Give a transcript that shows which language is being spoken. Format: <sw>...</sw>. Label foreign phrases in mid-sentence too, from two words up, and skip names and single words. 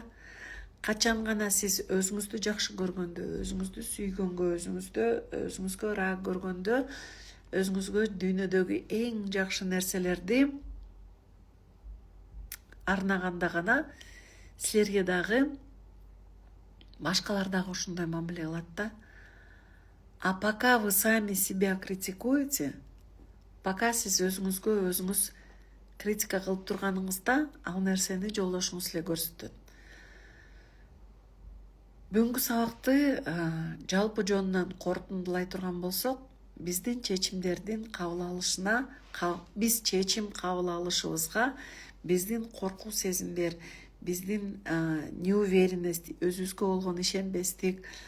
<ky>Качан гана сиз өзүңүздү жакшы көргөндө, өзүңүздү сүйгөнгө, өзүңүзгө ыра көргөндө, өзүңүзгө дүйнөдөгү эң жакшы нерселерди арнаганда гана силерге дагы башкалар дагы ошондой мамиле кылат да.</ky> <ru>А пока вы сами себя критикуете, пока</ru> <ky>сиз өзүңүзгө өзүңүз критика кылып турганыңызда, ал нерсени жолдошуңуз эле көрсөтөт. Бүгүнкү сабакты жалпы жонунан корутундулай турган болсок, биздин чечимдердин кабыл алышына, биз чечим кабыл алышыбызга биздин коркуу сезимдер, биздин неуверенность, өзүбүзгө болгон ишенбестик,</ky>